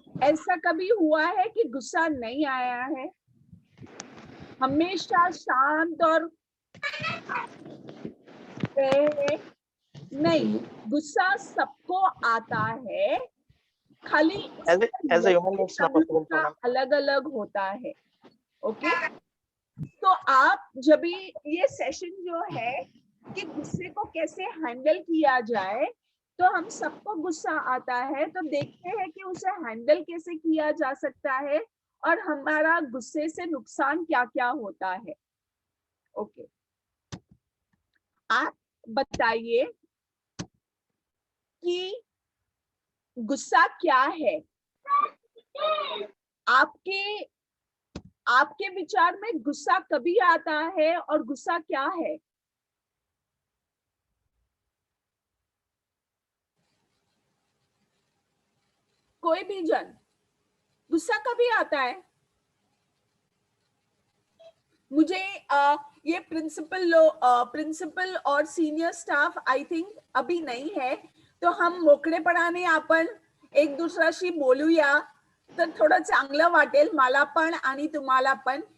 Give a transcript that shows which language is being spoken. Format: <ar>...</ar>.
<hi>ऐसा कभी हुआ है कि गुस्सा नहीं आया है? हमेशा शांत और नहीं, गुस्सा सबको आता है, खाली</hi> <en>as a human it's not possible for them.</en> <hi>अलग अलग होता है. ओके. तो आप जब भी ये सेशन जो है कि गुस्से को कैसे हैंडल किया जाए, तो हम सबको गुस्सा आता है, तो देखते हैं कि उसे हैंडल कैसे किया जा सकता है और हमारा गुस्से से नुकसान क्या क्या होता है. ओके. आप बताइए कि गुस्सा क्या है? आपके विचार में गुस्सा कभी आता है और गुस्सा क्या है? कोई भी जन, गुस्सा कभी आता है? मुझे ये प्रिंसिपल और सीनियर स्टाफ आई थिंक अभी नहीं है, तो हम</hi> <mr>मोकळेपणाने आपण एक दुसऱ्याशी बोलूया, तर थोडं चांगलं वाटेल मला पण आणि तुम्हाला पण.</mr>